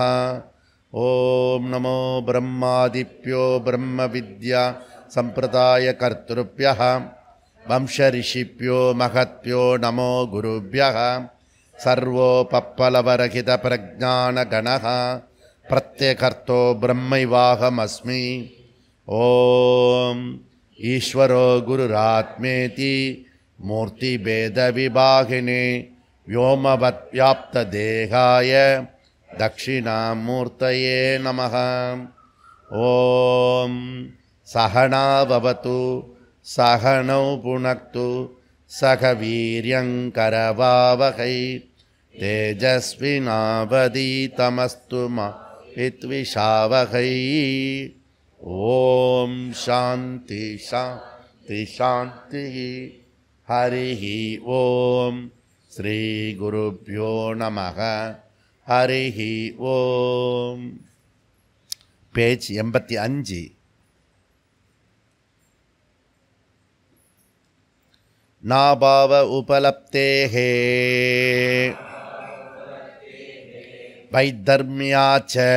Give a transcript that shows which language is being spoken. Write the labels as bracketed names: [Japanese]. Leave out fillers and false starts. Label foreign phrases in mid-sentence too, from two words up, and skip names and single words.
[Sanskrit] ओम् नमो ब्रह्मादिभ्यो ब्रह्म विद्या सम्प्रदाय कर्तृभ्यः वंशर्षिभ्यो महद्भ्यो नमो गुरुभ्यः. सर्वोपप्लवरहित प्रज्ञानघनः प्रत्यगर्थो ब्रह्मैवाहमस्मि. ओम् ईश्वरो गुरुरात्मेति मूर्तिभेदविभागिने व्योमवत् व्याप्तदेहाय दक्षिणामूर्तये नमः. ॐ सहना भवतु सहनौ पुनक्तु सह वीर्यङ्करवावहै तेजस्विनावधीतमस्तु मा विद्विषावहै. ॐ शान्ति शान्ति शान्तिः. हरिः ॐ श्री गुरुभ्यो नमः. हरिः ओम्। पेज 85. नाभाव उपलब्धेः वैधर्म्याच्च